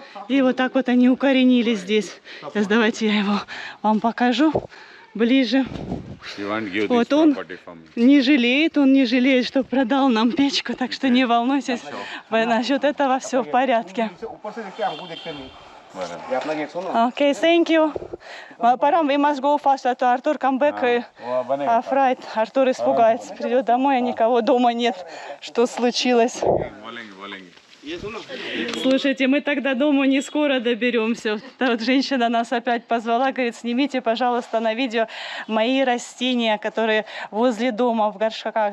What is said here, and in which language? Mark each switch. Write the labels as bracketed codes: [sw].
[ru] И вот так вот они укоренились здесь. Сейчас давайте я его вам покажу ближе. Вот он не жалеет, что продал нам печку, так что не волнуйтесь. Насчет этого все в порядке. [en] Okay, thank you. Парам, we must go faster to Артур come back. Afraid. [ru] Артур испугается, придет домой, а никого дома нет. Что случилось? Слушайте, мы тогда дома не скоро доберемся. Вот женщина нас опять позвала, говорит, снимите, пожалуйста, на видео мои растения, которые возле дома в горшках.